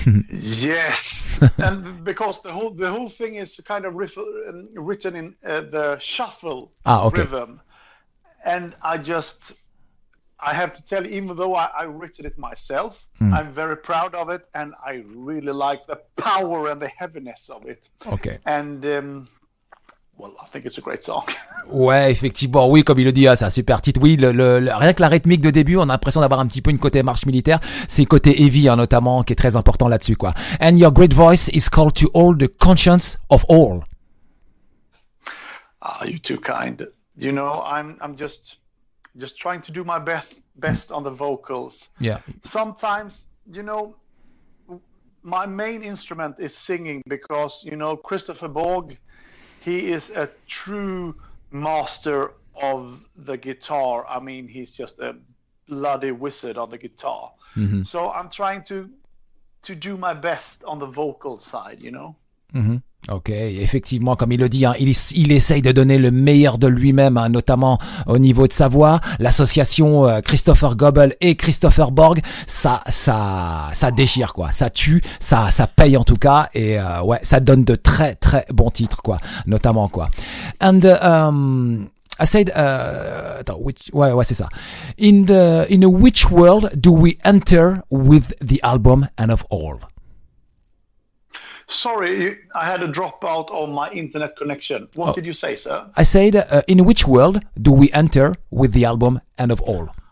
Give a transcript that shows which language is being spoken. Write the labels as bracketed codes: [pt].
[en] Yes, and because the whole thing is kind of written in the shuffle rhythm, and I have to tell you, even though I written it myself, I'm very proud of it, and I really like the power and the heaviness of it. Okay. And well, I think it's a great song. [fr] Ouais, effectivement, oui, comme il le dit, c'est un super titre. Oui, rien que la rythmique de début, on a l'impression d'avoir un petit peu une côté marche militaire. C'est côté heavy, hein, notamment, qui est très important là-dessus, quoi. [en] And your great voice is called to all the conscience of all. Ah, you're too kind. You know, I'm just trying to do my best on the vocals. Yeah. Sometimes, you know, my main instrument is singing because, you know, Kristoffer Borg, he is a true master of the guitar. I mean, he's just a bloody wizard on the guitar. Mm-hmm. So I'm trying to do my best on the vocal side, you know. Mm-hmm. [fr] Ok, effectivement, comme il le dit, hein, il essaye de donner le meilleur de lui-même, hein, notamment au niveau de sa voix. L'association Kristoffer Göbel et Christoffer Borg, ça déchire quoi, ça tue, ça paye en tout cas, et ouais, ça donne de très très bons titres quoi, notamment quoi. [en] And I said, [fr] ouais, c'est ça. [en] In which world do we enter with the album End of All? Sorry, I had a dropout on my internet connection. What did you say, sir? I said, in which world do we enter with the album End of All?